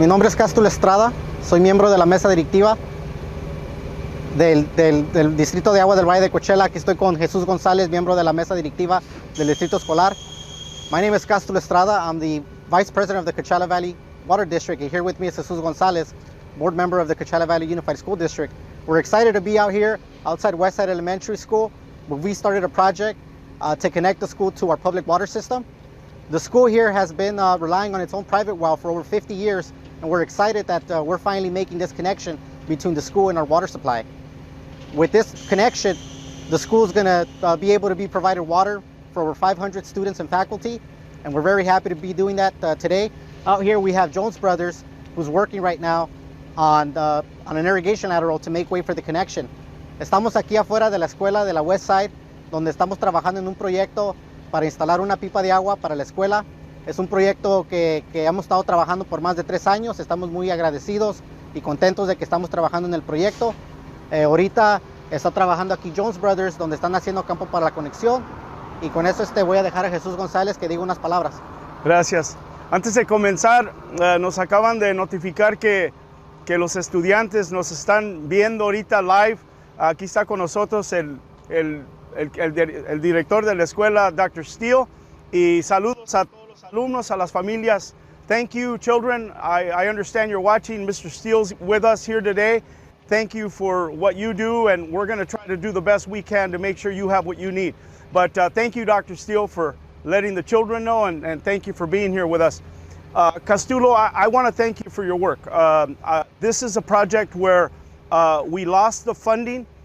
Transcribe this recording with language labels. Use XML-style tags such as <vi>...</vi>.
<es>Mi nombre es Cástulo Estrada. Soy miembro de la mesa directiva del Distrito de Agua del Valle de Coachella. Aquí estoy con Jesús González, miembro de la mesa directiva del Distrito Escolar.</es> <en>My name is Cástulo Estrada. I'm the Vice President of the Coachella Valley Water District. And here with me is Jesús González, board member of the Coachella Valley Unified School District. We're excited to be out here outside Westside Elementary School, where we started a project to connect the school to our public water system. The school here has been relying on its own private well for over 50 years, and we're excited that we're finally making this connection between the school and our water supply. With this connection, the school is going to be able to be provided water for over 500 students and faculty, and we're very happy to be doing that today. Out here we have Jones Brothers, who's working right now on an irrigation lateral to make way for the connection.</en> <es>Estamos aquí afuera de la escuela de la Westside, donde estamos trabajando en un proyecto para instalar una pipa de agua para la escuela. Es un proyecto que hemos estado trabajando por más de 3 años. Estamos muy agradecidos y contentos de que estamos trabajando en el proyecto. Ahorita está trabajando aquí Jones Brothers, donde están haciendo campo para la conexión. Y con eso voy a dejar a Jesús González que diga unas palabras. Gracias. Antes de comenzar, nos acaban de notificar que los estudiantes nos están viendo ahorita live. Aquí está con nosotros el director de la escuela, Dr. Steele, y saludos a todos los alumnos, a las familias.</es> <en>Thank you, children. I understand you're watching. Mr. Steele's with us here today. Thank you for what you do, and we're going to try to do the best we can to make sure you have what you need. But thank you, Dr. Steele, for letting the children know, and thank you for being here with us. Castulo, I want to thank you for your work. This is a project where we lost the funding.</en>